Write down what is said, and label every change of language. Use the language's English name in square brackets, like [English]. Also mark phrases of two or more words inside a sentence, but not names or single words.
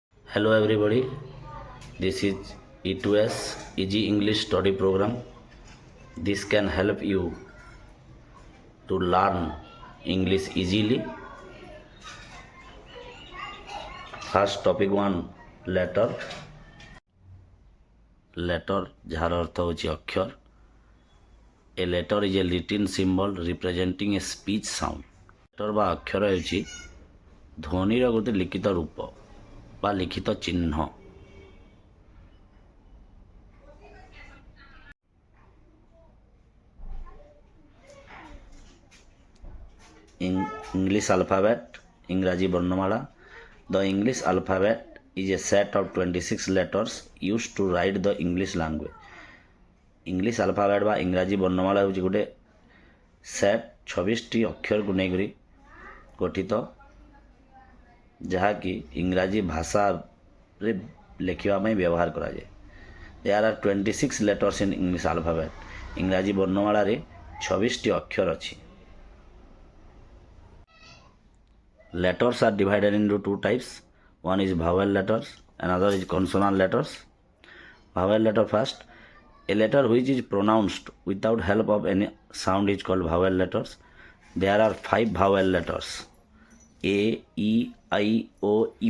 [English] Hello everybody, this is E2S Easy English Study Program. This can help you to learn English easily. First topic 1 letter. [Odia] Letter ଯାହାର ଅର୍ଥ ହେଉଛି ଅକ୍ଷର. [English] A letter is a written symbol representing a speech sound. [Odia] letter ବା ଅକ୍ଷର ହେଉଛି ଧ୍ୱନିର ଗୋଟେ ଲିଖିତ ରୂପ ବା ଲିଖିତ ଚିହ୍ନ. [English] English alphabet, [Odia] ଇଂରାଜୀ ବର୍ଣ୍ଣମାଳା. [English] The English alphabet is a set of 26 letters used to write the English language. English alphabet [Odia] ବା ଇଂରାଜୀ ବର୍ଣ୍ଣମାଳା ହେଉଛି ଗୋଟେ ସେଟ୍ 26ଟି ଅକ୍ଷରକୁ ନେଇକରି ଗଠିତ, ଯାହାକି ଇଂରାଜୀ ଭାଷାରେ ଲେଖିବା ପାଇଁ ବ୍ୟବହାର କରାଯାଏ. [English] There are 26 letters in English alphabet. [Odia] ଇଂରାଜୀ ବର୍ଣ୍ଣମାଳାରେ 26ଟି ଅକ୍ଷର ଅଛି. [English] Letters are divided into two types. One is vowel letters, another is consonant letters. Vowel letter first. A letter which is pronounced without help of any sound is called vowel letters. There are 5 vowel letters: A, E, I, O, U.